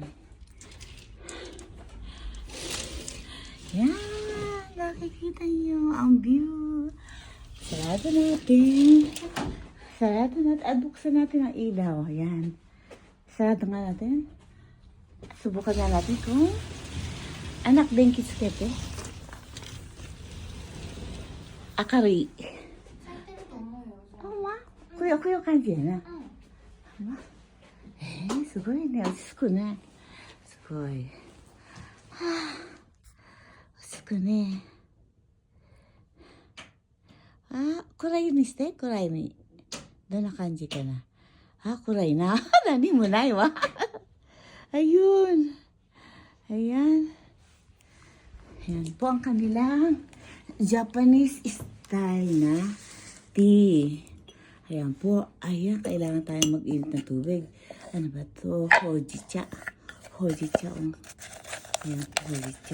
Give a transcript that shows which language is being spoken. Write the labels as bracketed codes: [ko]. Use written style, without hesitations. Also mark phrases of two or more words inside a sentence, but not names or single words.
[tl] Yan. Nakikita niyo ang view. Sarado natin. Buksan natin ang ilaw. Yan. Sarado nga natin. Subukan nga natin kung anak din kitsukepe. Akari. [ja] 咲いてると思うよ。こういう感じやな。すごいね。落ち着くね。すごい。落ち着くね。暗いにして、暗いに。どんな感じかな。暗いな。何もないわ。Ayun. [tl] Ayan po ang kanilang [en] Japanese style [tl] na tea. Ayan po. Ayan, kailangan tayong mag-init na tubig. Ano ba to? Hojicha. Ayan, hojicha.